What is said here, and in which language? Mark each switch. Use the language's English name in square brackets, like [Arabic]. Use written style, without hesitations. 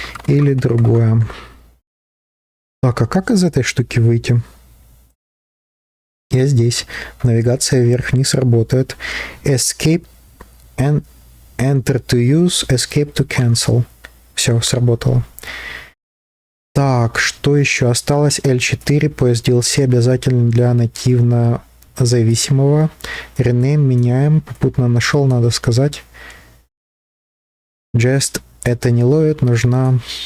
[Russian] Или другое. Так, а как из этой штуки выйти? Я здесь. Навигация вверх-вниз работает. [English] Escape and enter to use, escape to cancel. [Russian] Все, сработало. Так, что еще осталось? L4 по SDLC обязательно для нативно зависимого. Rename меняем. Попутно нашел, надо сказать. Just это не ловит, нужна...